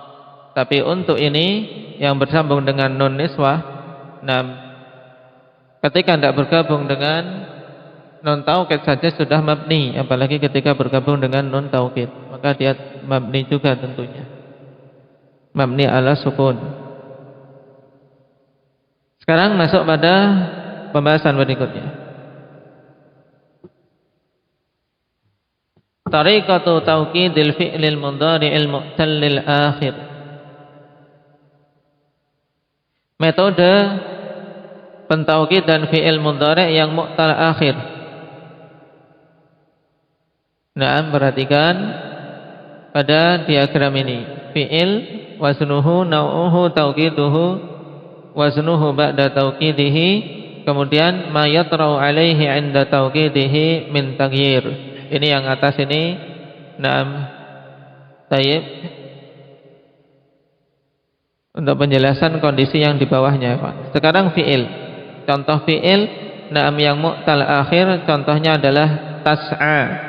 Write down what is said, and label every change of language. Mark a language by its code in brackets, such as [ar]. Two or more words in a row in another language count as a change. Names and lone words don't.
[id] Tapi untuk ini yang bersambung dengan [ar] نون النسوة, [id] ketika tidak bergabung dengan [ar] نون التوكيد [id] saja sudah mabni, apalagi ketika bergabung dengan [ar] نون التوكيد, [id] maka dia mabni juga tentunya. [ar] مبني على السكون. [id] Sekarang masuk pada pembahasan berikutnya. [ar] طريقة توكيد الفعل المضارع المعتل الآخر. [id] Metode pentaukid dan [ar] فعل مضارع' [id] yang [ar] معتل آخر. [id] Nah, perhatikan pada diagram ini. [ar] فعل وزنه نوعه توكيده وزنه بعد توكيده ثم ما يطرأ عليه عند توكيده من تغيير. [id] Ini yang atas ini. [ar] نعم. طيب. [id] Untuk penjelasan kondisi yang di bawahnya, Pak. Sekarang fi'il. Contoh fi'il naam yang [ar] معتل آخر, [id] contohnya adalah tas'a.